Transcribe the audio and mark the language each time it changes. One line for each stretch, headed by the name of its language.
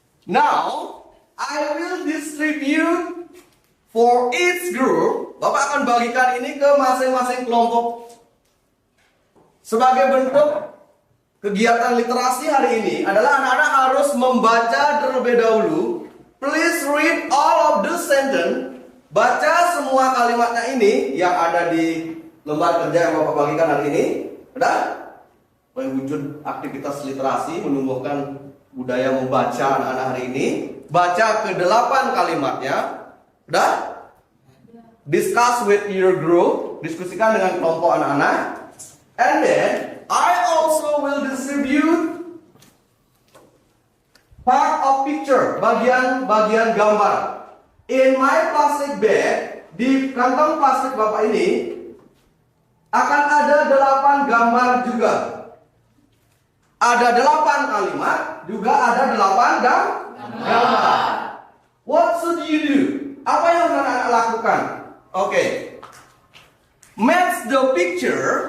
English: Now, I will distribute for each group.
Indonesian: Bapak akan bagikan ini ke masing-masing kelompok. Sebagai bentuk kegiatan literasi hari ini adalah anak-anak harus membaca terlebih dahulu.
English: Please read all of the sentence.
Indonesian: Baca semua kalimatnya ini yang ada di lembar kerja yang Bapak bagikan hari ini. Udah? Wujud aktivitas literasi menumbuhkan budaya membaca anak-anak hari ini. Baca ke-8 kalimatnya. Udah?
English: Discuss with your group.
Indonesian: Diskusikan dengan kelompok anak-anak.
English: And then I also will distribute part of picture,
Indonesian: bagian gambar.
English: In my plastic bag,
Indonesian: di kantong plastik Bapak ini akan ada 8 gambar juga. Ada 8 kalimat, juga ada 8 gambar.
English: What should you do?
Indonesian: Apa yang harus anak-anak lakukan? Oke.
English: Match the picture.